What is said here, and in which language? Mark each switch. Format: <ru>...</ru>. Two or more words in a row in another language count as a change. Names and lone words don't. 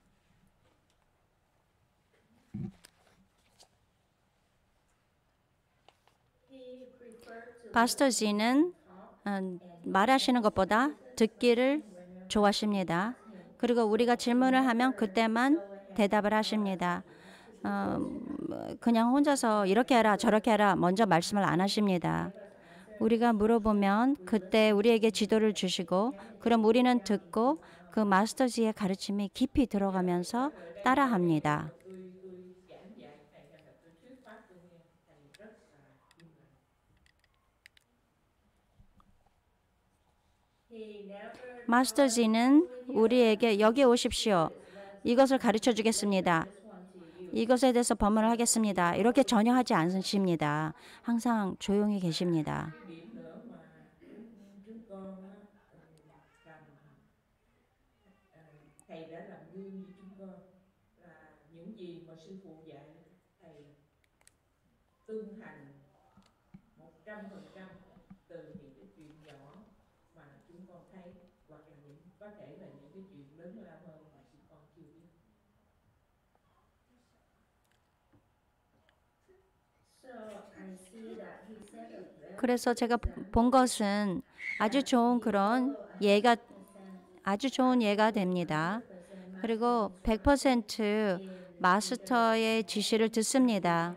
<ko>마스터 G는 말하시는 것보다 듣기를 좋아하십니다. 그리고 우리가 질문을 하면 그때만 대답을 하십니다. 그냥 혼자서 이렇게 해라 저렇게 해라 먼저 말씀을 안 하십니다. 우리가 물어보면 그때 우리에게 지도를 주시고 그럼 우리는 듣고 그 마스터지의 가르침이 깊이 들어가면서 따라합니다.</ko> <vi>tôi giảng dạy thầy hay là tôi thuyết pháp tôi nghe thầy rất là im lặng.</vi> <ko>마스터지는 우리에게 여기 오십시오. 이것을 가르쳐 주겠습니다. 이것에 대해서 법문을 하겠습니다. 이렇게 전혀 하지 않으십니다. 항상 조용히 계십니다.</ko> <vi>Cái điểm nữa mà chúng con á, làm thầy đã làm gương như chúng con là những gì mà sư phụ dạy thầy tuân hành 100% từ những cái chuyện nhỏ mà chúng con thấy hoặc là có thể là những cái chuyện lớn lao hơn mà chúng con chưa biết.</vi> <ko>그래서 제가 본 것은 아주 좋은 그런 아주 좋은 예가 됩니다. 그리고 100% 마스터의 지시를 듣습니다.</ko>